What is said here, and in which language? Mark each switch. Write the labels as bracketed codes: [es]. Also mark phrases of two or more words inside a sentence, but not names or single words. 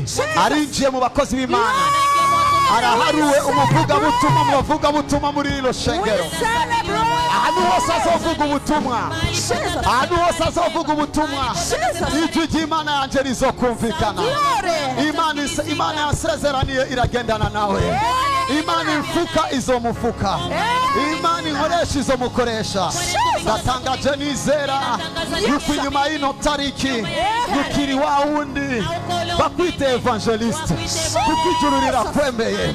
[rn] Arinjiye mu bakozi b'Imana. Araharuwe umuvugabutumwa mu bavugabutumwa muri rino shengero. Ahantu hose azovuga ubutumwa. Ahantu hose azovuga ubutumwa. Ijwi ry'Imana yanje rizokumvikana. Imana yasezeraniye iragendana nawe. Imana imfuka izomufuka. Imana inkoresha izomukoresha. Natangaje nizera yuko inyuma y'ino tariki yukiri wa wundi bakwite evangeliste. Kuko ijuru rirakwemeye.